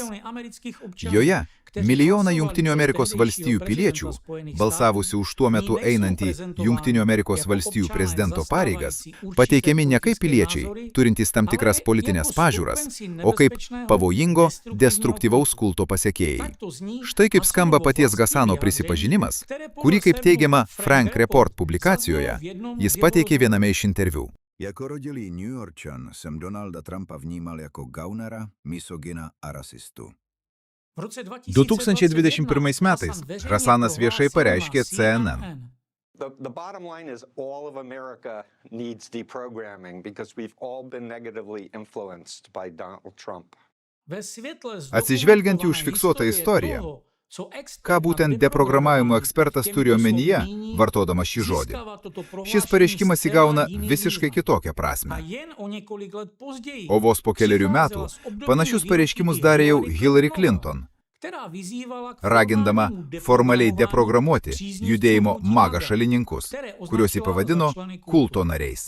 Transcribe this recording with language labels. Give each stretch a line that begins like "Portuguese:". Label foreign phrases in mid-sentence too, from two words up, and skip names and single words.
Lithuanian: Joje milijoną Jungtinių Amerikos valstijų piliečių, balsavusių už tuo metu einantį Jungtinių Amerikos valstijų prezidento pareigas, pateikiami ne kaip piliečiai, turintys tam tikras politinės pažiūras, o kaip pavojingo, destruktyvaus kulto pasekėjai. Štai kaip skamba paties Hasano prisipažinimas, kurį, kaip teigiama Frank Report publikacijoje, jis pateikė viename iš interviu.
Czech: Jako rodilý New Yorkčan jsem Donalda Trumpa vnímal jako gaunera, misogina a rasistu.
Lithuanian: 2021 metais Hasanas viešai pareiškė CNN.
English: The bottom line is all of America needs deprogramming because we've all been negatively influenced by Donald Trump.
Lithuanian: Atsižvelgiant į užfiksuotą istoriją, ką būtent deprogramavimo ekspertas turi omenyje, vartodamas šį žodį, šis pareiškimas įgauna visiškai kitokią prasme. O vos po keliarių metų panašius pareiškimus darė jau Hillary Clinton, ragindama formaliai deprogramuoti judėjimo MAGA šalininkus, kuriuos jį pavadino kulto nariais.